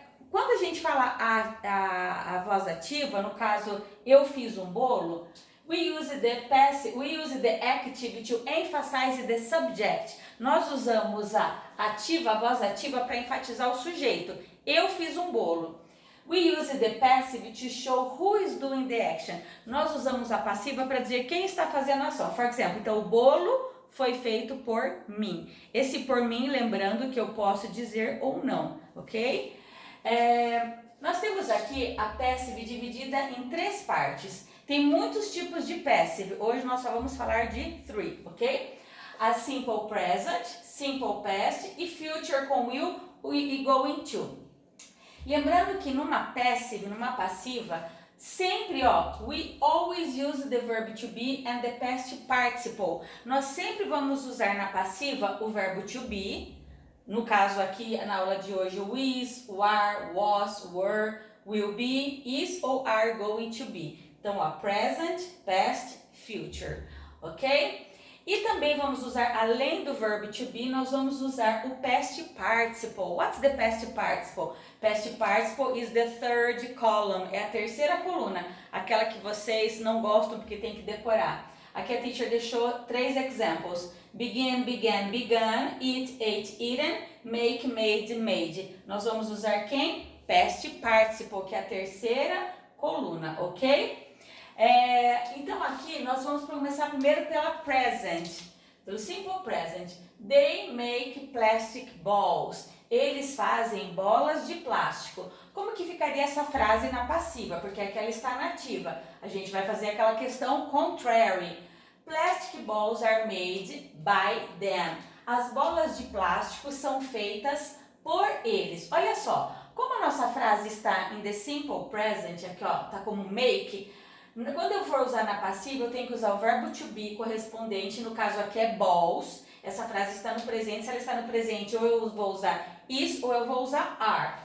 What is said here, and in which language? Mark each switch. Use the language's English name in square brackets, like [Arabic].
[Portuguese] Quando a gente fala a voz ativa, no caso, eu fiz um bolo, [English] we use the active to emphasize the subject. [Portuguese] Nós usamos a voz ativa para enfatizar o sujeito. Eu fiz um bolo. [English] We use the passive to show who is doing the action. [Portuguese] Nós usamos a passiva para dizer quem está fazendo a ação. [English] For example, [Portuguese] então o bolo foi feito por mim. Esse por mim, lembrando que eu posso dizer ou não, ok? Nós temos aqui a passive dividida em três partes. Tem muitos tipos de passive. Hoje nós só vamos falar de three, ok? A simple present, simple past e future com will e going to. Lembrando que numa passive, numa passiva, sempre, [English] we always use the verb to be and the past participle. [Portuguese] Nós sempre vamos usar na passiva o verbo to be. No caso aqui, na aula de hoje, o is, o are, was, were, will be, is ou are going to be. Então, present, past, future, ok? E também vamos usar, além do verbo to be, nós vamos usar o past participle. [English] What's the past participle? Past participle is the third column, [Portuguese] é a terceira coluna, aquela que vocês não gostam porque tem que decorar. Aqui a teacher deixou três examples. [English] Begin, began, begun, eat, ate, eaten, make, made, made. [Portuguese] Nós vamos usar quem? Past participle, que é a terceira coluna, ok? Então aqui nós vamos começar primeiro pela present, do simple present. [English] They make plastic balls. [Portuguese] Eles fazem bolas de plástico. Como que ficaria essa frase na passiva? Porque aqui ela está na ativa. A gente vai fazer aquela questão contrary. [English] Plastic balls are made by them. [Portuguese] As bolas de plástico são feitas por eles. Olha só, como a nossa frase está em the simple present, aqui tá como make. Quando eu for usar na passiva, eu tenho que usar o verbo to be correspondente, no caso aqui é balls. Essa frase está no presente, se ela está no presente, ou eu vou usar is ou eu vou usar are.